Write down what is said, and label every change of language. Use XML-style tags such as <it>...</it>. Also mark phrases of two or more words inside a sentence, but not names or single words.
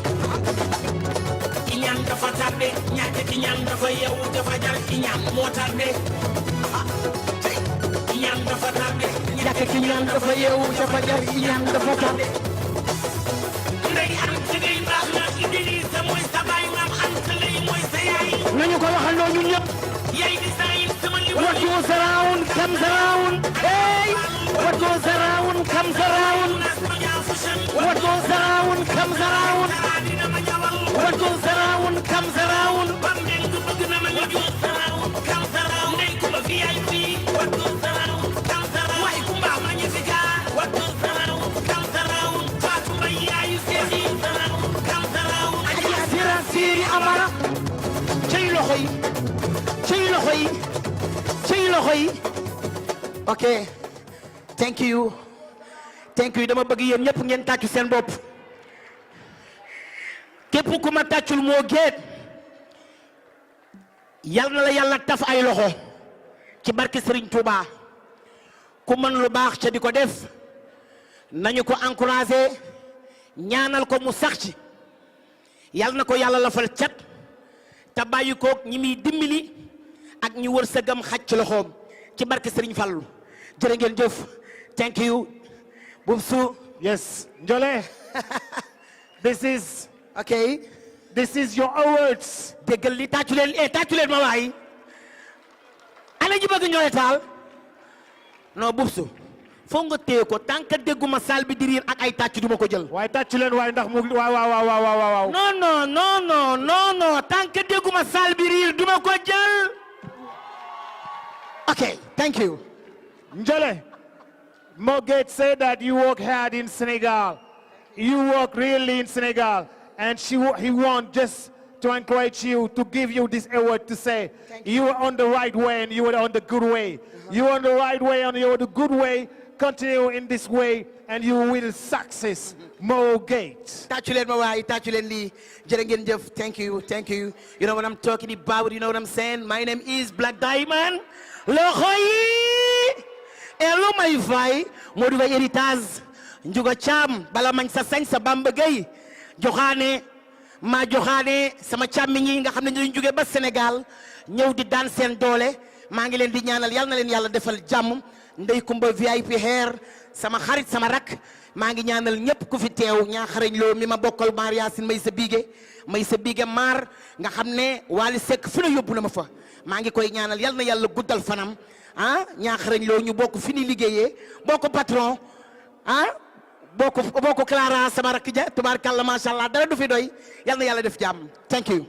<wo>iñaan dafa tardé ñàkk iñaan dafa yeewu dafa jar iñaan moo tardé iñaan dafa tardé ñàkk iñaan dafa yeewu dafa jar iñaan dafa tardé ndey am ci ngay baax na Idrissa mooy sa baay maam Anta lay mooy sa yaay nañu ko waxandoo ñun ñëpp. yaay di sayin sama li</wo> <en>What goes around comes around. Hey, what goes around comes around. What goes around comes around. What goes around comes around.</en> <wo>Siri Amara cey loxo yi cey loxo yi cey loxo yi</wo> <en>ok thank you</en> <wo>dama bëgg yéen ñëpp ngeen tàccu seen bopp képp ku ma tàccul moo géet yal na la yàlla taf ay loxo ci barke Serigne Touba ku mën lu baax ca di ko def nañu ko encouragé ñaanal ko mu sax ci yal na ko yàlla lafal cat te bàyyi ko ñi muy dimbali ak ñi wër sëgam xaj ci loxoom ci barke Serigne Fallou jërë ngeen jëf</wo> <en>thank you</en> <wo>Boubsou.</wo> <en>Yes, Njole. This is okay. This is your awards.</en> <wo>déggal li tàccu leen ma waay ana ji bëgg Ndiolé Tall non Boubsou foo nga téye ko</wo> <fr>tant que</fr> <wo>dégguma salle bi di riir ak ay tàcc duma ko jël. waaye tàccu leen waaye ndax mu waaw.</wo> <fr>non tant que</fr> <wo>dégguma salle bi riir duma ko jël.</wo> <en>okay, thank you. Njole, Mo Gates said that you work hard in Senegal. You work really in Senegal, and he want just to encourage you, to give you this award, to say you are on the right way and you are on the good way. You are on the right way and you are on the good way. Continue in this way and you will success. Mo Gates.</en> <wo>Tàccu leen ma waay tàccu leen lii jërë ngeen jëf</wo> <en>thank you. You know what I'm talking about, you know what I'm saying. My name is Black Diamond.</en> <wo>loxo yi elu may fay Modou Faye héritage Njuga Caam bala mañ sa sañ sa Bamba Gueye joxaane maa joxaane sama càmmiñ yi nga xam ne ñu jóge ba Sénégal ñëw di daan seen doole maa ngi leen di ñaanal yal na leen yàlla defal jàmm Ndey Kumba VIP hair sama xarit sama rak maa ngi ñaanal ñëpp ku fi teew ñaa xarañ loo mi ma bokkal maar Yaasin may sa biige maar nga xam ne Wally Seck fu ne yóbbu na ma fa maa ngi koy ñaanal yal na yàlla guddal fanam ah ñaa xarañ loo ñu bokk fi ni liggéeyee bokk patron ah bokk Clara sama rakk ja</wo> <ar>تبارك الله ما شاء الله</ar> <wo>dara du fi doy yal na yàlla def jàmm</wo> <en>thank you.</en>